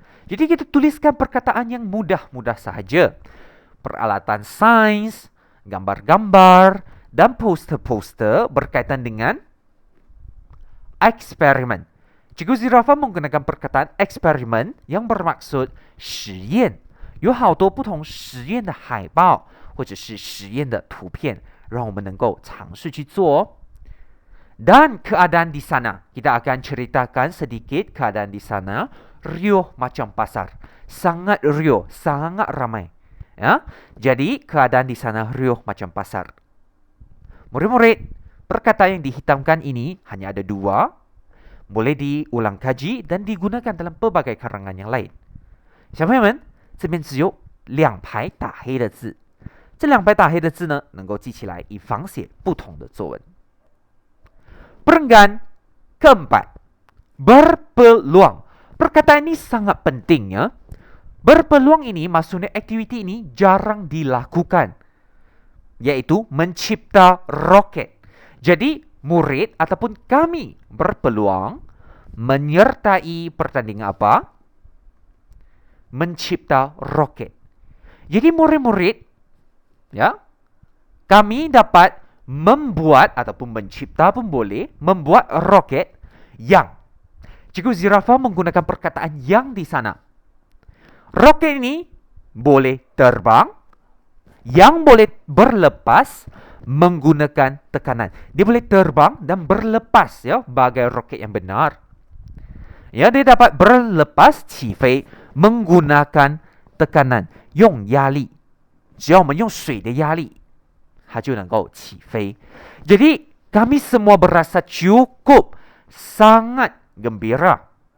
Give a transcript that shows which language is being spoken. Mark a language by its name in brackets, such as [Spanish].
[Malay] Jadi kita tuliskan perkataan yang mudah-mudah sahaja. Peralatan sains, gambar-gambar, dan poster-poster berkaitan dengan eksperimen. Cikgu Zirafa menggunakan perkataan eksperimen yang bermaksud 实验。 [Chinese] 有好多不同实验的海报或者是实验的图片，让我们能够尝试去做哦。 [Malay] Dan keadaan di sana, kita akan ceritakan sedikit keadaan di sana. Riuh macam pasar. Sangat riuh, sangat ramai. Ya, jadi keadaan di sana riuh macam pasar. Murid-murid, perkataan yang dihitamkan ini hanya ada 2. Boleh diulang kaji dan digunakan dalam pelbagai karangan yang lain. [Chinese] 小朋友们，这边只有2排打黑的字。这2排打黑的字呢，能够记起来，以仿写不同的作文。 [Malay] Perenggan keempat, berpeluang. Perkataan ini sangat penting ya. Berpeluang ini maksudnya aktiviti ini jarang dilakukan, yaitu mencipta roket. Jadi murid ataupun kami berpeluang menyertai pertandingan apa? mencipta roket. Jadi murid-murid, ya, kami dapat membuat ataupun mencipta pun boleh, membuat roket yang. Cikgu Zirafa menggunakan perkataan yang di sana. Roket ini boleh terbang, yang boleh berlepas menggunakan tekanan. Dia boleh terbang dan berlepas, ya, bagai roket yang benar. Ya, dia dapat berlepas [Chinese] 起飞 [Malay] menggunakan tekanan, [Chinese] 用压力，只要我们用水的压力，它就能够起飞。 [Malay] Jadi kami semua berasa cukup sangat gembira.